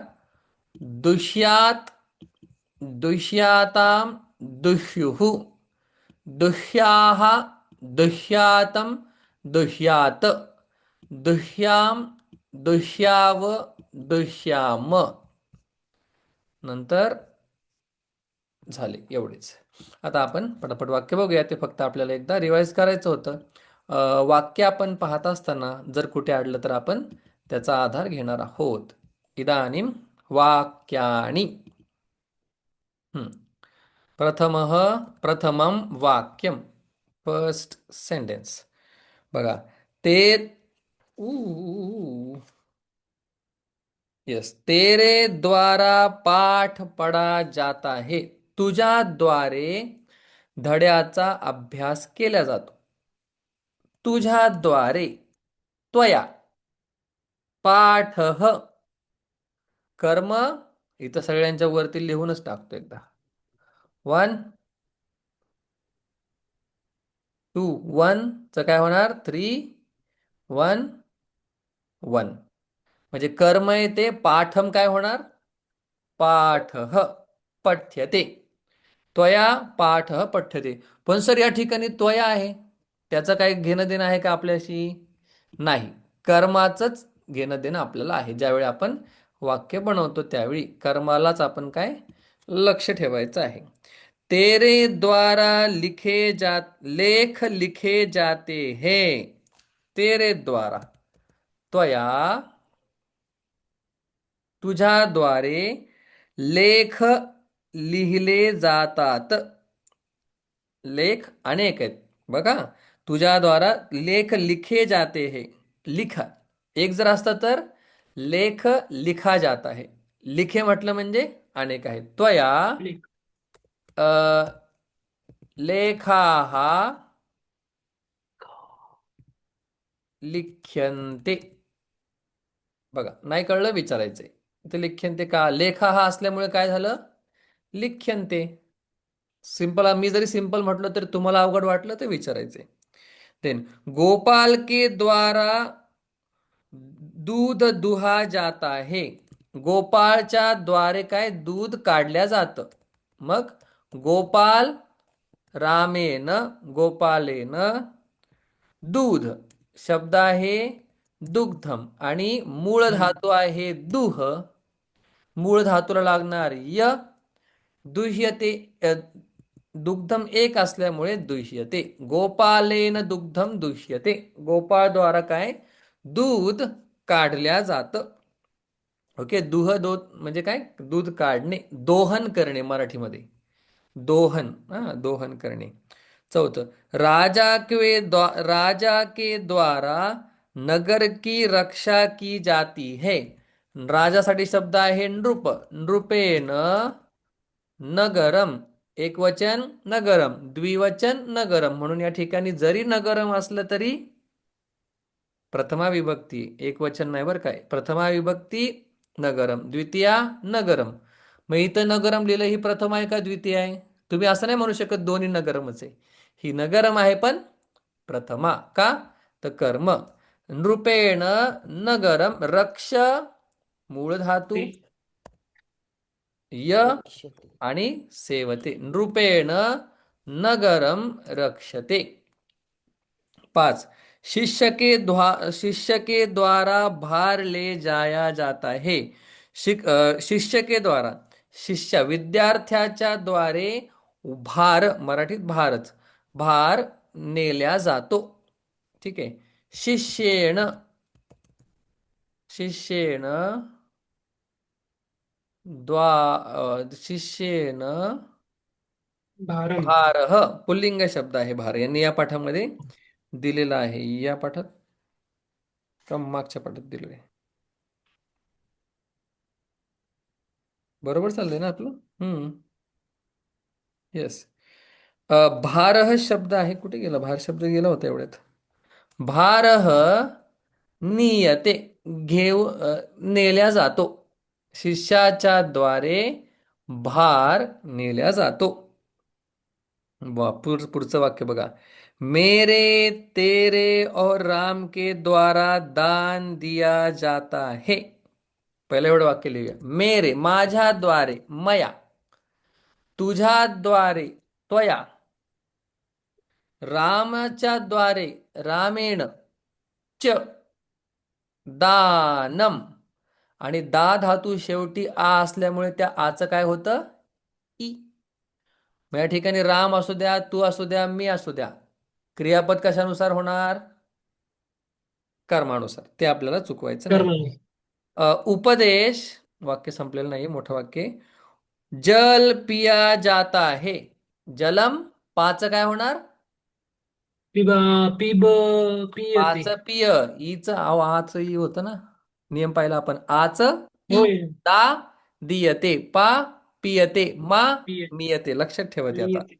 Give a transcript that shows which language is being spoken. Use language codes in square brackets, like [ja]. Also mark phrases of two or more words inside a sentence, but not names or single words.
[sa] दुष्यात दुष्याताम दुष्युः. दुह्याः दुह्यातम दुह्यात. दुह्याम दुह्याव दुह्याम. [mr] नंतर झाले एवढेच. आता आपण पटापट वाक्य बघूया. ते फक्त आपल्याला एकदा रिवाइज करायचं होतं. वाक्य आपण पाहत असताना जर कुठे अडलं तर आपण त्याचा आधार घेणार आहोत. [sa] इदानीं वाक्यानि. प्रथमः प्रथमं वाक्यम. [en] फर्स्ट सेंटेन्स. बघा. [hi] ते यस, तेरे द्वारा पाठ पढ़ा जाता है. [mr] तुझ्या द्वारे धड्याचा अभ्यास केला जातो. तुझ्या द्वारे. [sa] त्वया. [mr] पाठः कर्म इथं सगळ्यांच्या वरती लिहूनच टाकतो एकदा. 1 2 1 च काय होणार 3 1 1. म्हणजे कर्म येते. पाठम काय होणार [sa] पाठः पठ्यते. त्वया पाठः पठ्यते. [mr] पण सर या ठिकाणी त्वया आहे, त्याचं काय घेणं देणं आहे का आपल्याशी? नाही. कर्माचंच घेणं देणं आपल्याला आहे. ज्यावेळी आपण वाक्य बनवतो त्यावेळी कर्मालाच आपण काय लक्ष ठेवायचं आहे. [hi] तेरे द्वारा लेख लिखे जाते हैं. तेरे द्वारा. [mr] त्वया तुझ्याद्वारे लेख लिहिले जातात. लेख अनेक आहेत बघा. [hi] तुझ्याद्वारा लेख लिखे जाते है. लिखा [mr] एक जर असतं तर [hi] लेख लिखा जाता है. [mr] लिखे म्हटलं म्हणजे अनेक आहेत. [sa] त्वया लिख अ, लेखाः लिख्यन्ते. [mr] बघा नाही कळलं विचारायचंय. इथे लिख्यन्ते का लेखा हा असल्यामुळे काय झालं लिख्यन्ते. सिंपल मी जरी सिंपल म्हटलं तरी तुम्हाला अवघड वाटलं तर विचारायचंय. [hi] देन गोपाल के द्वारा दूध दुहा जाता है. [mr] गोपाळच्या द्वारे काय दूध काढल्या जातं. मग [sa] गोपाल रामेन गोपालेन [mr] दूध शब्द आहे दुग्धम आणि मूळ हम्म. धातू आहे दुह. मूळ धातूला लागणार य. [sa] दुह्यते दुग्धम एक असल्यामुळे दुह्यते. गोपालेन दुग्धम दुह्यते. [mr] गोपाळद्वारा काय दूध काढल्या जातं. ओके दो म्हणजे काय दूध काढणे दोहन करणे मराठीमध्ये. दोहन दोहन करणे. [hi] चौथं राजा के द्वारा नगर की रक्षा की जाती है. [mr] राजासाठी शब्द आहे नृप. [sa] नृपेन नगरम [mr] एकवचन नगरम द्विवचन नगरम म्हणून या ठिकाणी जरी नगरम असलं तरी प्रथमा विभक्ती एकवचन नाही बरं काय. प्रथमा विभक्ती नगरम द्वितीया नगरम. मग इथं नगरम लिहिलं ही प्रथम आहे का द्वितीय आहे. तुम्ही असं नाही म्हणू शकत दोन्ही नगरमच आहे. ही नगरम आहे पण प्रथमा का तर कर्म. [sa] नृपेण नगरम रक्ष [mr] मूळ धातू [sa] ते य रक्षते. आणि सेवते. नृपेण नगरम रक्षते. [hi] 5 शिष्य के द्वारा भार ले जाया जाता है. शिष्य के द्वारा [mr] शिष्य विद्यार्थ्याच्या द्वारे भार मराठीत भारच भार नेल्या जातो. ठीक आहे. [sa] शिष्येण शिष्येण शिष्येण भारम. [mr] भारः पुल्लिंग शब्द आहे भार. यांनी या पाठामध्ये दिलेला आहे. या पाठात का मागच्या पाठात दिलेलं आहे. बरोबर चाललंय ना आपलं. [en] येस. [mr] भारह शब्द आहे कुठे गेला भार शब्द गेला होता एवढ्यात. [sa] भारह नियते [mr] नेल्या जातो. शिष्याच्या द्वारे भार नेल्या जातो. पुढचं वाक्य बघा. [hi] मेरे तेरे और राम के द्वारा दान दिया जाता है. [mr] पहिलं एवढं वाक्य लिहूया. मेरे माझ्याद्वारे मया. तुझ्याद्वारे त्वया. रामाच्या द्वारे [sa] रामेण च दानम. [mr] आणि दा धातू शेवटी आ असल्यामुळे त्या आचं काय होतं ई. मग या ठिकाणी राम असू द्या तू असू द्या मी असू द्या क्रियापद कशानुसार होणार कर्मानुसार. ते आपल्याला चुकवायचं नाही. कर्म. उपदेश वाक्य संपलेलं नाही मोठं वाक्य. [hi] जल पिया जाता है. [mr] जलम पाच काय होणार [sa] पिबा पिब पियते. [mr] पाच पिय. ईच आच ई होतं ना. नियम पाहिला आपण आच ई. होय. [sa] दा दियते पा पियते मा पिय [mr] मियते. लक्षात ठेवते आता [sa] नियते.